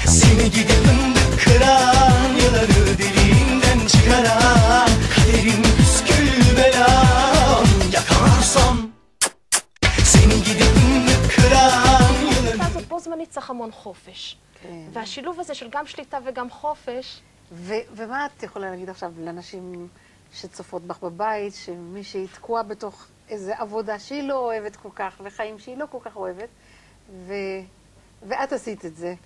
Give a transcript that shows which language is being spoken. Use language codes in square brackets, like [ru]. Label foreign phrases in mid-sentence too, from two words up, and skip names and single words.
[tr] Seni gidip fındık kıran, yılanı deliğinden çıkaran, kaderim püskül belam, yakalarsam seni gidip fındık kıran, yılanı... [he] הזאת בו זמנית צריך המון חופש. והשילוב הזה של גם שליטה וגם חופש... ומה את יכולה להגיד עכשיו לאנשים שצופות בך בבית, שמי שתקוע בתוך איזו עבודה שהיא לא אוהבת כל כך, וחיים שהיא לא כל כך אוהבת, ואת עשית את זה.